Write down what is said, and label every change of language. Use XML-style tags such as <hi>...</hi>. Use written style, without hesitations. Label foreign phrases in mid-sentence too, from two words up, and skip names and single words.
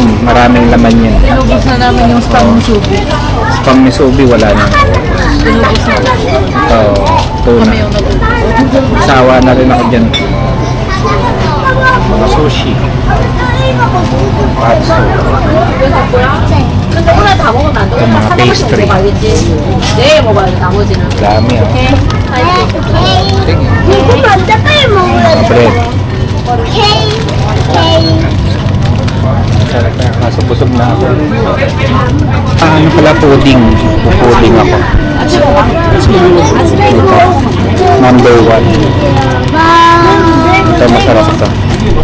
<tl>Maraming laman yan. Tinubos na namin yung spam musubi. Spam misubi, wala na. Tinubos na. Ito, tuna. Kami yung nabubos. Sawa na rin ako dyan. Mga sushi. Patso.</tl> <ko>근데 오늘 다 먹으면 안 돼.</ko> <tl>그 mga pastry.</tl> <ko>먹어야겠지. 내일 먹어야지, 나머지는.</ko> <tl>Dami oh.</tl> <ko>이거 먼저 빨리 먹어야</ko> <tl>Mga</tl> <ko>돼.</ko> <tl>bread.</tl> <ko>케이크.</ko> <tl>Sarap na. Kaso busog na ako. Ano pala pudding? Pudding ako. Ito. Number 1. Ito masarap ito.</tl>